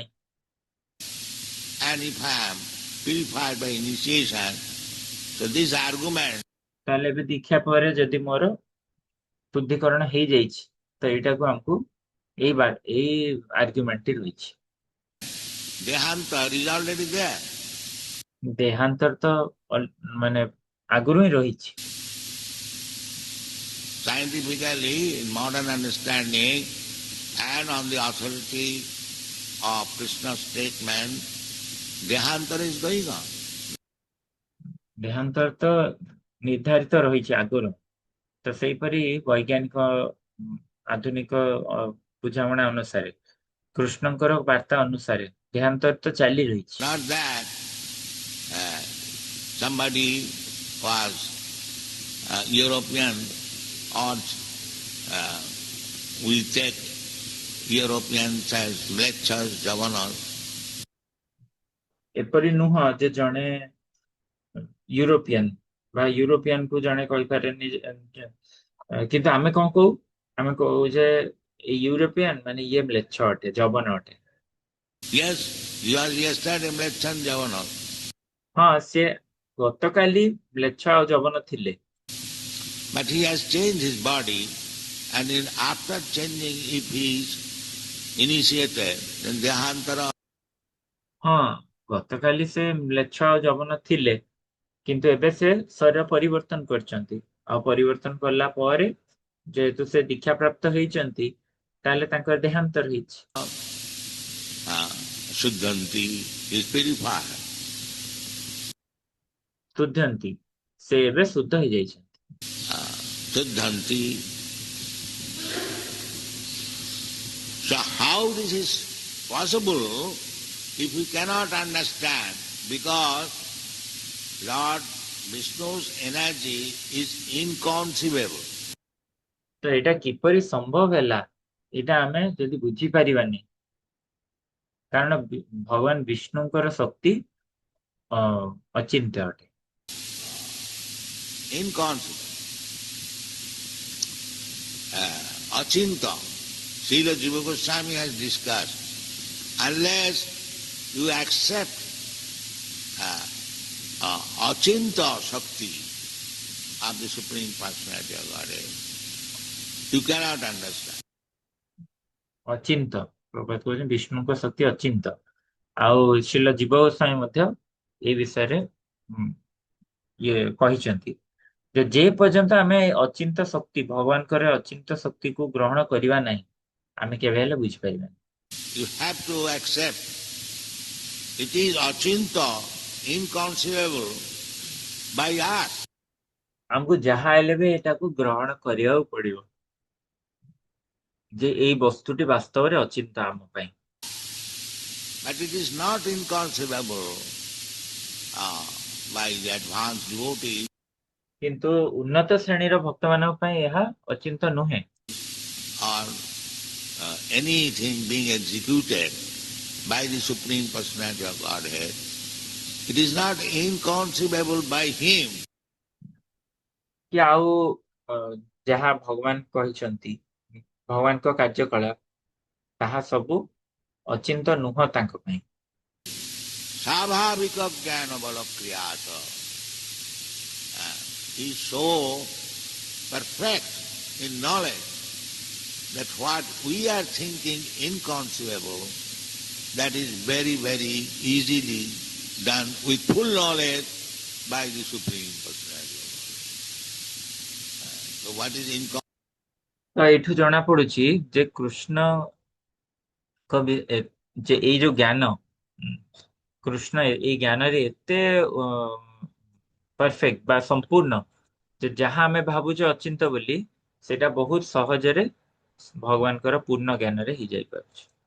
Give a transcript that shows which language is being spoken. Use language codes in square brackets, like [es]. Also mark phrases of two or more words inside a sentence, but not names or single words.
[en] And if I am purified by initiation, so this argument, [or] ତାହେଲେ ଏବେ ଦୀକ୍ଷା ପରେ ଯଦି ମୋର ଶୁଦ୍ଧିକରଣ ହେଇଯାଇଛି, ତ ଏଇଟାକୁ ଆମକୁ ଏଇ ଆର୍ଗୁମେଣ୍ଟଟି ରହିଛି। [en] dehantara is already there. [or] ଦେହାନ୍ତର ତ ମାନେ ଆଗରୁ ହିଁ ରହିଛି। [en] Scientifically, in modern understanding, and on the authority of Krishna's statement, dehantara is going on. [or] ଦେହାନ୍ତର ତ ନିର୍ଦ୍ଧାରିତ ରହିଛି ଆଗରୁ, ତ ସେଇପରି ବୈଜ୍ଞାନିକ ଆଧୁନିକ ବୁଝାମଣା ଅନୁସାରେ, କୃଷ୍ଣଙ୍କର ବାର୍ତ୍ତା ଅନୁସାରେ ଦେହାନ୍ତର ତ ଚାଲି ରହିଛି। [en] Not that somebody was European or we take Europeans as lectures, governors. [or] ଏପରି ନୁହଁ ଯେ ଜଣେ ୟୁରୋପିଆନ ବା ୟୁରୋପିଆନକୁ ଜଣେ କହିପାରେନି, କିନ୍ତୁ ଆମେ କଣ କହୁ? ଆମେ କହୁ ଯେ ୟୁରୋପିଆନ ମାନେ ଇଏ ମ୍ଲେଚ୍ଛ ଅଟେ, ଯବନ ଅଟେ। [en] Yes, you are yesterday lecture governor. [or] ହଁ, ସେ ଗତକାଲି ମ୍ଲେଚ୍ଛ ଆଉ ଯବନ ଥିଲେ, [en] But he has changed his body, and after changing, if he is initiated, then dehantara. [or] ହଁ, ଗତକାଲି ସେ ମ୍ଲେଚ୍ଛ ଆଉ ଯବନ ଥିଲେ, କିନ୍ତୁ ଏବେ ସେ ଶରୀର ପରିବର୍ତ୍ତନ କରିଛନ୍ତି, ଆଉ ପରିବର୍ତ୍ତନ କଲା ପରେ ଯେହେତୁ ସେ ଦୀକ୍ଷା ପ୍ରାପ୍ତ ହେଇଛନ୍ତି, ତାହେଲେ ତାଙ୍କର ଦେହାନ୍ତର ହେଇଛି। [en] Shuddhanti is purified. [or] ଶୁଦ୍ଧନ୍ତି, ସେ ଏବେ ଶୁଦ୍ଧ ହେଇଯାଇଛନ୍ତି। [en] Shuddhanti. So how this is possible if we cannot understand, because Lord Vishnu's energy is inconceivable. [or] ତ ଏଇଟା କିପରି ସମ୍ଭବ ହେଲା ଏଇଟା ଆମେ ଯଦି ବୁଝିପାରିବାନି, କାରଣ ଭଗବାନ ବିଷ୍ଣୁଙ୍କର ଶକ୍ତି ଅଚିନ୍ତ୍ୟ ଅଟେ। [en] Inconceivable. Achinta. Srila Jiva Goswami has discussed. Unless you accept [sa] Achinta Shakti [en] of the Supreme Personality of Godhead, you cannot understand. [or] ଅଚିନ୍ତ ପ୍ରଭୁପାଦ କହୁଛନ୍ତି ବିଷ୍ଣୁଙ୍କ ଶକ୍ତି ଅଚିନ୍ତ। ଆଉ ଶ୍ରୀଲ ଜୀବ ଗୋସ୍ୱାମୀ ମଧ୍ୟ ଏ ବିଷୟରେ ଇଏ କହିଛନ୍ତି ଯେ ପର୍ଯ୍ୟନ୍ତ ଆମେ ଅଚିନ୍ତ ଶକ୍ତି ଭଗବାନଙ୍କର ଅଚିନ୍ତ ଶକ୍ତିକୁ ଗ୍ରହଣ କରିବା ନାହିଁ ଆମେ କେବେ ହେଲେ ବୁଝିପାରିବାନି। [en] You have to accept it is Achinta, inconceivable by us. [or] ଆମକୁ ଯାହା ହେଲେ ବି ଏଟାକୁ ଗ୍ରହଣ କରିବାକୁ ପଡିବ ଯେ ଏଇ ବସ୍ତୁଟି ବାସ୍ତବରେ ଅଚିନ୍ତ ଆମ ପାଇଁ। [en] But it is not inconceivable by the advanced devotees. [or] କିନ୍ତୁ ଉନ୍ନତ ଶ୍ରେଣୀର ଭକ୍ତମାନଙ୍କ ପାଇଁ ଏହା ଅଚିନ୍ତ ନୁହେଁ। [en] Or anything being executed by the Supreme Personality of Godhead, it is not inconceivable by him. [or] କି ଆଉ ଯାହା ଭଗବାନ କହିଛନ୍ତି ଭଗବାନଙ୍କ କାର୍ଯ୍ୟକଳାପ ତାହା ସବୁ ଅଚିନ୍ତ ନୁହଁ ତାଙ୍କ ପାଇଁ। [sa] स्वाभाविक ज्ञान बल क्रियता. [en] He is so perfect in knowledge that what we are thinking inconceivable, that is very, very easily done with full knowledge by the Supreme Personality. So what is inconceivable? [or] ତ ଏଇଠୁ ଜଣା ପଡୁଛି ଯେ କୃଷ୍ଣଙ୍କ ଯେ ଏଇ ଯୋଉ ଜ୍ଞାନ କୃଷ୍ଣ ଏଇ ଜ୍ଞାନରେ ଏତେ ପରଫେକ୍ଟ ବା ସମ୍ପୂର୍ଣ୍ଣ ଯେ ଯାହା ଆମେ ଭାବୁଛେ ଅଚିନ୍ତ ବୋଲି ସେଇଟା ବହୁତ ସହଜରେ ଭଗବାନଙ୍କର ପୂର୍ଣ୍ଣ ଜ୍ଞାନରେ ହେଇଯାଇପାରୁଛି।